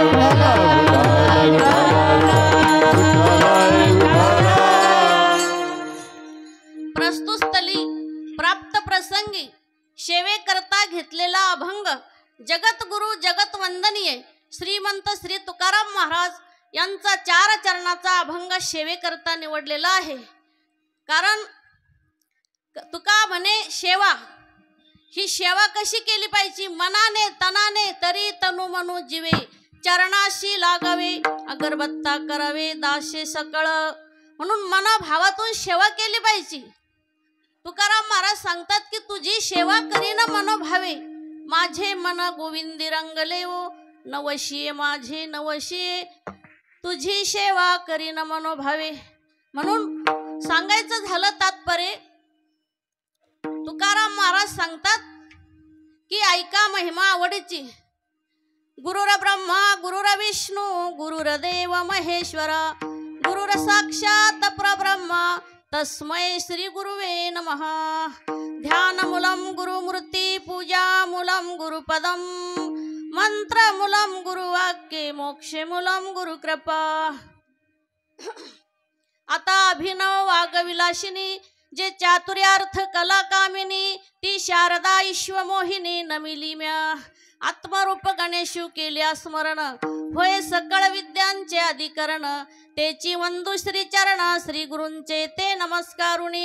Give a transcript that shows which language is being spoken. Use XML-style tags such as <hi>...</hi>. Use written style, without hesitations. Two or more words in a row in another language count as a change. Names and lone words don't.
<mr>प्रस्तुतस्थली प्राप्त प्रसंगी सेवे करता घेतलेला अभंग जगतगुरु जगत वंदनीय श्रीमंत श्री तुकाराम महाराज यांचा 4 चरणाचा अभंग सेवे करता निवडलेला आहे। कारण तुका म्हणे सेवा ही सेवा कशी केली पाहिजे मनाने तनाने तरी तनु मनु जीवे चरणाशी लागावे अगरबत्ता करावे दासे सकळ म्हणून मनोभावातून सेवा केली पाहिजे। तुकाराम महाराज सांगतात की तुझी सेवा करीन मनोभावे माझे मन गोविंदी रंगले ओ नवशिये माझे नवशिये तुझी सेवा करीन मनोभावे। म्हणून सांगायचं झालं तात्पर्य तुकाराम महाराज सांगतात की ऐका महिमा आवडीची</mr> <sa>गुरुर ब्रह्मा गुरुर विष्णू गुरुर देव महेश्वरा गुरुर साक्षात परब्रह्मा तस्मै श्री गुरुवे नमः। ध्यान मूलम गुरुमूर्ती पूजा मूलम गुरुपदम मंत्र मूलम गुरुवाक्ये मोक्ष मूलम गुरुकृपा।</sa> <mr>आता अभिनव वागविलासिनी जे चातुर्यार्थ कला कामिनी ती शारदा ईश्वमोहिनी नमिली म्या आत्मरूप गणेशू केल्या स्मरण होय सकळ विद्यांचे अधिकरण तेची वंदू श्री चरण श्री गुरूंचे ते नमस्कारुणी।</mr>